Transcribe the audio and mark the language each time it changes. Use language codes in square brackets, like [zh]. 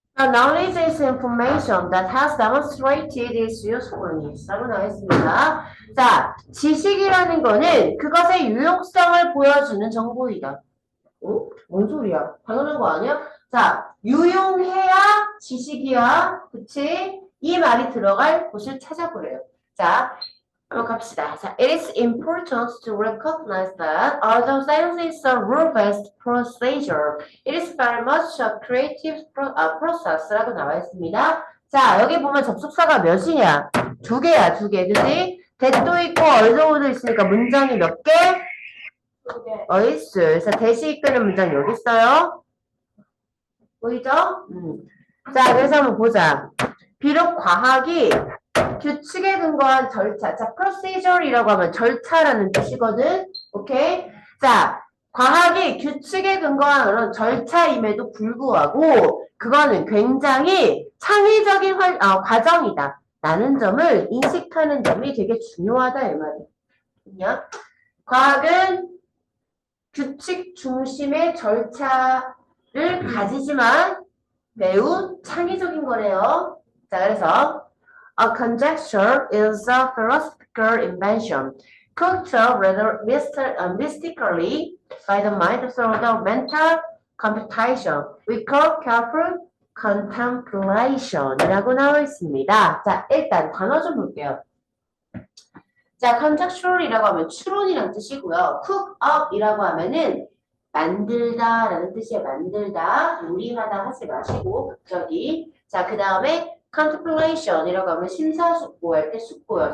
[en] Knowledge is information that has demonstrated its usefulness. [ko] 라고 나와있습니다. 자, 지식이라는 거는 그것의 유용성을 보여주는 정보이다. 어? 뭔 소리야? 당연한 거 아니야? 자, 유용해야 지식이야. 그치? 이 말이 들어갈 곳을 찾아보래요. 자, 한번 갑시다. [en] 자, it is important to recognize that although science is a rule-based procedure, it is very much a creative process라고 [ko] 나와 있습니다. 자, 여기 보면 접속사가 몇이냐? 두 개야, 두 개. 그치? that도 있고 although도 있으니까 문장이 몇 개? 어이스. 그래서 대시 이끄는 문장 여기 있어요. 보이죠? 자, 그래서 한번 보자. 비록 과학이 규칙에 근거한 절차. 자, procedure이라고 하면 절차라는 뜻이거든. 오케이? 자, 과학이 규칙에 근거한 그런 절차임에도 불구하고 그거는 굉장히 창의적인 과정이다. 라는 점을 인식하는 점이 되게 중요하다 이 말이야. 과학은 규칙 중심의 절차를 가지지만 매우 창의적인 거래요. [en] 자, 그래서 A conjecture is a philosophical invention, cultured rather mystically by the mind through the mental computation. We call careful contemplation [ko] 이라고 나와 있습니다. 자, 일단 단어 좀 볼게요. 자, conjecture이라고 하면 추론이란 뜻이고요. cook up이라고 하면은 만들다 라는 뜻이에요. 만들다, 요리하다 하지 마시고 갑자기. 자, 그 다음에 contemplation이라고 하면 심사숙고할 때 숙고요.